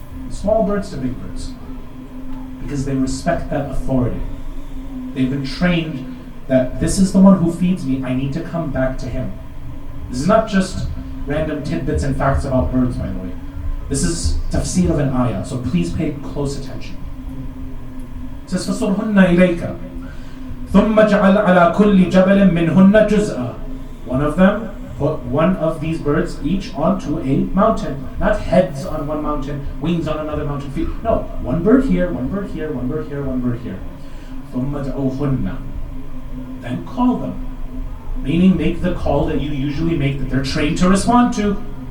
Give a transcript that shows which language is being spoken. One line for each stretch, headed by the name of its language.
English: Small birds to big birds. Because they respect that authority. They've been trained that this is the one who feeds me, I need to come back to him. This is not just random tidbits and facts about birds, by the way. This is tafsir of an ayah, so please pay close attention. It says,
Arabic: فَصُرْهُنَّ إِلَيْكَ ثُمَّ جَعَلْ عَلَى كُلِّ جَبَلٍ مِّنْهُنَّ جُزْءًا.
English: One of them, put one of these birds each onto a mountain. Not heads on one mountain, wings on another mountain, feet. No, one bird here, one bird here, one bird here, one bird here.
Arabic: ثُمَّ دَعُوهُنَّ.
English: Then call them. Meaning make the call that you usually make, that they're trained to respond to.